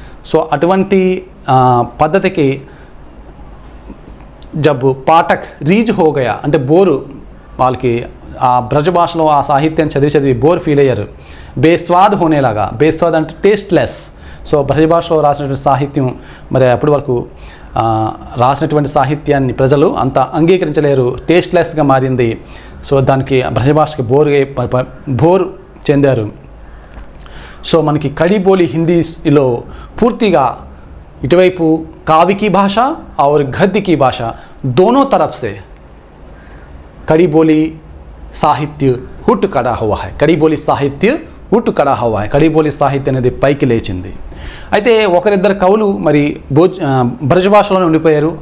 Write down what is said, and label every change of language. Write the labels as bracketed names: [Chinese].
[Telugu] So అటువంటి పద్ధతికి [Hindi] జబ్ పాఠక్ రీజ్ హోగయా [Telugu] అంటే బోరు, వాళ్ళకి ఆ బ్రజ్ భాషలో ఆ సాహిత్యాన్ని చదివి బోర్ ఫీల్ అయ్యారు. బేస్వాద్ అంటే టేస్ట్లెస్. సో బ్రజ్ భాషలో రాసినటువంటి సాహిత్యం మరి అప్పటి వరకు రాసినటువంటి సాహిత్యాన్ని ప్రజలు అంత అంగీకరించలేరు, టేస్ట్లెస్గా మారింది. సో దానికి బ్రజ్ భాషకి బోర్ చెందారు. సో మనకి కడిబోలి హిందీలో పూర్తిగా ఇటువైపు [Hindi] काव्य की भाषा और गद्य की भाषा दोनों तरफ से कड़ी बोली साहित्य हुट कड़ा हुआ है. [Telugu] కడి బోలి సాహిత్యం అనేది పైకి లేచింది. అయితే ఒకరిద్దరు కవులు మరి బ్రజ్ భాషలోనే ఉండిపోయారు.